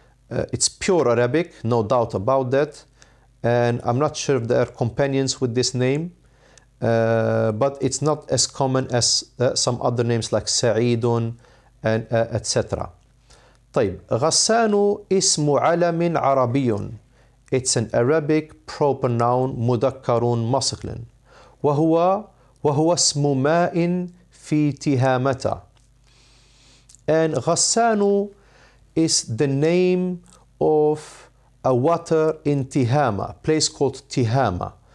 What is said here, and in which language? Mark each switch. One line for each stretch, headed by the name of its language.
English: It's pure Arabic, no doubt about that, and I'm not sure if there are companions with this name, but it's not as common as some other names like Sa'idun and etc.
Arabic: طيب, غسان اسم علم عربي.
English: It's an Arabic proper noun,
Arabic: مذكر مصقل, وهو اسم ماء في تهامة.
English: And Ghassan is the name of a water in Tihama, a place called Tihama.